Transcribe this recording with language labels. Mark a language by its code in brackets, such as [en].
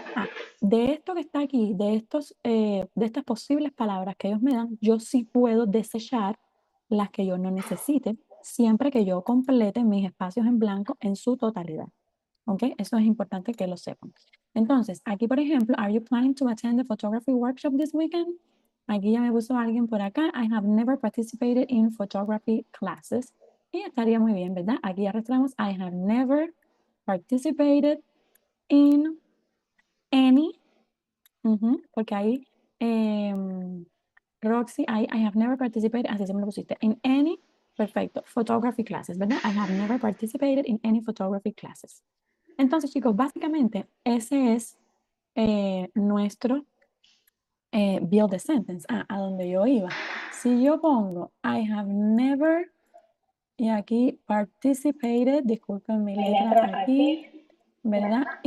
[es] Ah, de esto que está aquí, de estas posibles palabras que ellos me dan, yo sí puedo desechar las que yo no necesite, siempre que yo complete mis espacios en blanco en su totalidad. ¿Ok? Eso es importante que lo sepan. Entonces, aquí, por ejemplo, [en] ¿are you planning to attend the photography workshop this weekend? [es] Aquí ya me puso alguien por acá. [en] I have never participated in photography classes. [es] Y estaría muy bien, ¿verdad? Aquí arrastramos. [en] I have never participated in any. [es] Porque ahí, Roxy, [en] I have never participated, [es] así se me lo pusiste, [en] in any, [es] perfecto, [en] photography classes, [es] ¿verdad? [en] I have never participated in any photography classes. [es] Entonces, chicos, básicamente ese es nuestro build the sentence, a donde yo iba. Si yo pongo [en] I have never, [es] y aquí participated, disculpen mi letra aquí, ¿verdad?